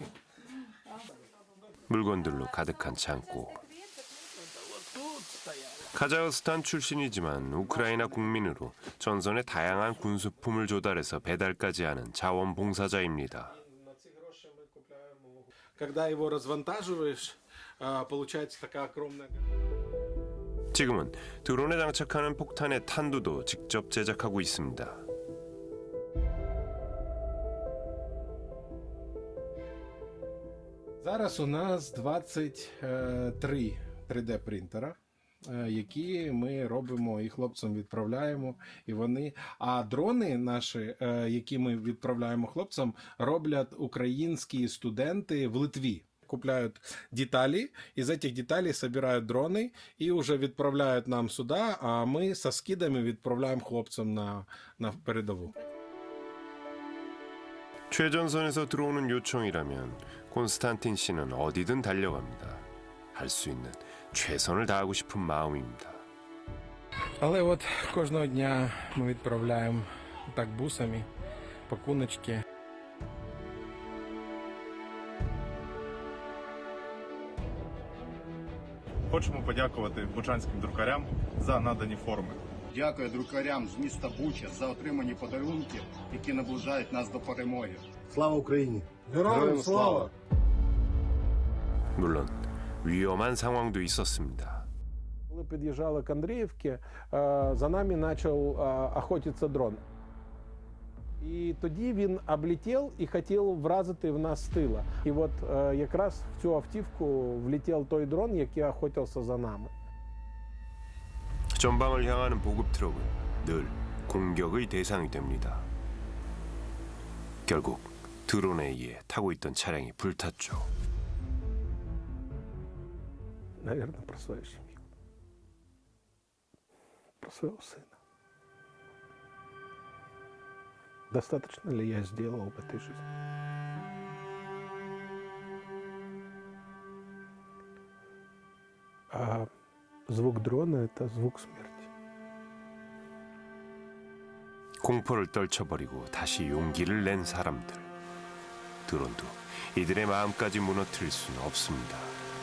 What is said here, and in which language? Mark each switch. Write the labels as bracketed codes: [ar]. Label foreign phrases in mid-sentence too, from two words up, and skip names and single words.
[ko] 물건들로 가득한 창고. 카자흐스탄 출신이지만 우크라이나 국민으로 전선에 다양한 군수품을 조달해서 배달까지 하는 자원봉사자입니다. [ru] Когда его развантаживаешь, получается такая огромная. [ko] 지금은 드론에 장착하는 폭탄의 탄두도 직접 제작하고 있습니다. [uk] Зараз у нас 23 3D-принтера, які ми робимо і хлопцям відправляємо, і вони. А дрони наші, які ми відправляємо хлопцям, роблять українські студенти в Литві. Купляють деталі, із цих деталей собирають дрони і вже відправляють нам сюди, а ми зі скидами відправляємо хлопцям на передову. [ko] 최전선에서 들어오는 요청이라면 콘스탄틴 씨는 어디든 달려갑니다. 할 수 있는 최선을 다하고 싶은 마음입니다. [uk] Але от кожного дня ми відправляємо так бусами, пакуночки. Хочемо подякувати бучанським друкарям за надані форми. Дякую друкарям з міста Буча за отримані подарунки, які наближають нас до перемоги. Слава Україні! Героям слава! [ko] 물론 위험한 상황도 있었습니다. [uk] Коли під'їжджали к Андріївці, за нами почав охотитися дрон. І тоді він облетів і хотів вразити в нас з тила. І от якраз в цю автівку влетів той дрон, який охотився за нами. [ko] 전방을 향하는 보급 트럭은 늘 공격의 대상이 됩니다. 결국 드론에 의해 타고 있던 차량이 불탔죠. [ru] Наверное, про свою семью. Про своего сына. Достаточно ли я сделал в этой жизни? А звук дрона – это звук смерти. [ko] 공포를 떨쳐버리고 다시 용기를 낸 사람들. 드론도 이들의 마음까지 무너뜨릴 수는 없습니다.